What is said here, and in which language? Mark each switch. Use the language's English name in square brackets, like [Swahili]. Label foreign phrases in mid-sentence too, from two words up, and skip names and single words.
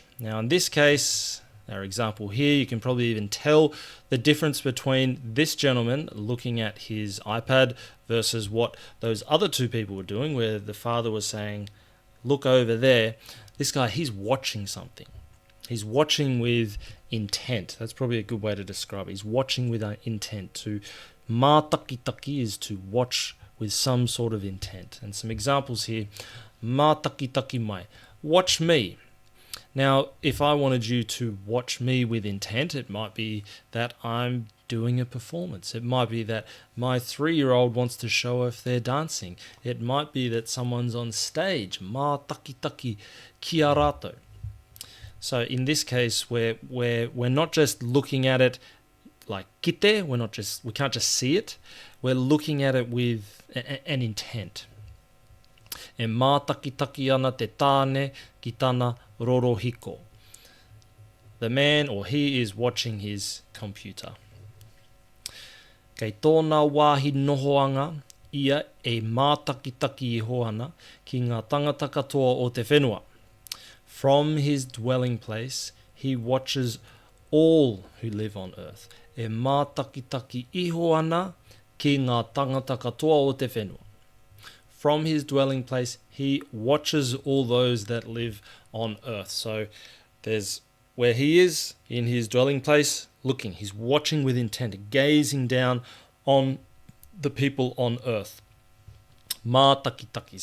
[English] Now, in this case, our example here, you can probably even tell the difference between this gentleman looking at his iPad versus what those other two people were doing, where the father was saying, look over there. This guy, he's watching something. He's watching with intent. That's probably a good way to describe it. He's watching with an intent. To Mātakitaki is to watch with some sort of intent. And some examples here. [Māori] Mātakitaki mai. [English] Watch me. Now, if I wanted you to watch me with intent, it might be that I'm doing a performance. It might be that my 3-year-old wants to show off their dancing. It might be that someone's on stage. [Māori] Mātakitaki ki a rātou. [English] So in this case, we're not just looking at it like kite, we can't just see it. We're looking at it with an intent. [Māori] E mātakitaki ana te tāne ki tāna rorohiko. [English] The man or he is watching his computer. [Māori] Kei tōna wāhi nohoanga, ia e mātakitaki iho ana ki ngā tangata katoa o te whenua. [English] From his dwelling place, he watches all who live on earth. [Māori] E mātakitaki iho ana ki ngā tangata katoa o te whenua. [English] From his dwelling place, he watches all those that live on earth. So there's where he is in his dwelling place, looking. He's watching with intent, gazing down on the people on earth. [Māori] Mātakitaki.